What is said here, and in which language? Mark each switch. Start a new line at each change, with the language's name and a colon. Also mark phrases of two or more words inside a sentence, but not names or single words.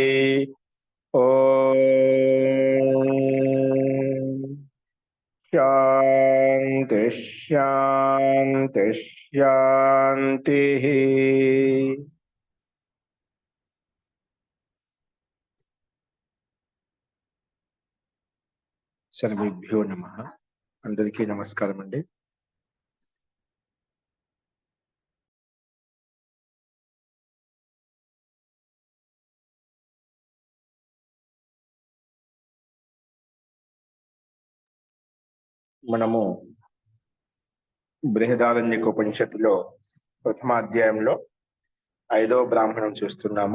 Sanskrit: ओम शांति शांति शांति। सर्वेभ्यो नमः।
Telugu: అందరికీ నమస్కారం అండీ। మనము బృహదారణ్యకోపనిషత్తులో ప్రథమ అధ్యాయంలో 5వ బ్రాహ్మణం చూస్తున్నాము.